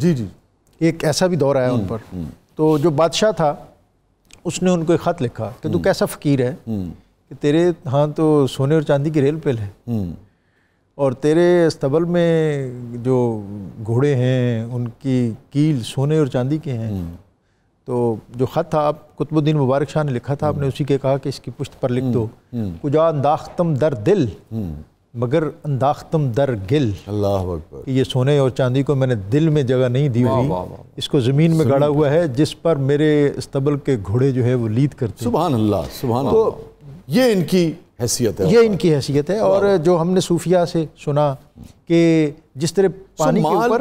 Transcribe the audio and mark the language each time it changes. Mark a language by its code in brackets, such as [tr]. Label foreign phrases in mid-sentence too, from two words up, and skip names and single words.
[ur] ایک ایسا بھی دور آیا ان پر. تو جو بادشاہ تھا اس نے ان کو ایک خط لکھا کہ تو کیسا فقیر ہے کہ تیرے ہاں تو سونے اور چاندی کی ریل پیل ہے, اور تیرے استبل میں جو گھوڑے ہیں ان کی کیل سونے اور چاندی کے ہیں. تو جو خط تھا آپ قطب الدین مبارک شاہ نے لکھا تھا, آپ نے اسی کے کہا کہ اس کی پشت پر لکھ دو, [fa] کجا انداختم در دل مگر انداختم در گل. [ar] اللہ اکبر. [ur] یہ سونے اور چاندی کو میں نے دل میں جگہ نہیں دی ہوئی, اس کو زمین میں گاڑا ہوا ہے جس پر میرے استبل کے گھوڑے جو ہے وہ لید کرتے. [ar] سبحان اللہ, سبحان اللہ. [ur] یہ ان کی حیثیت ہے, یہ ان کی حیثیت ہے. اور جو ہم نے صوفیاء سے سنا کہ جس طرح پانی کے اوپر